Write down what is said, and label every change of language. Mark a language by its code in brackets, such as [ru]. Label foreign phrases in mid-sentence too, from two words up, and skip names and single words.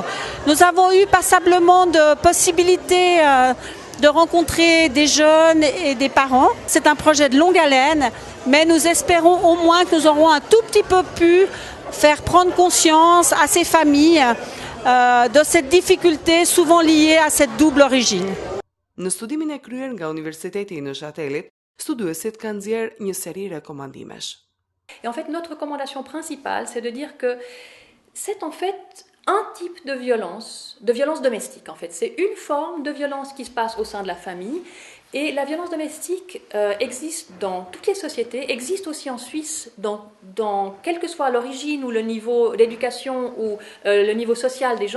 [fr] Nous avons eu passablement de possibilités de rencontrer des jeunes et des parents. C'est un projet de longue haleine, mais nous espérons au moins que nous aurons un tout petit peu pu faire prendre conscience à ces familles de cette difficulté souvent liée à cette double origine. [sq] Në studimin e kryer nga Universiteti i Neuchâtelit, studiuesit kanë nxjerrë një seri rekomandimesh. [fr] Et en fait, notre recommandation principale, c'est de dire que c'est en fait un type de violence domestique en fait. C'est une forme de violence qui se passe au sein de la famille Et la violence domestique existe dans toutes les sociétés, existe aussi en Suisse, dans quelle que soit l'origine ou le niveau d'éducation ou le niveau social des gens.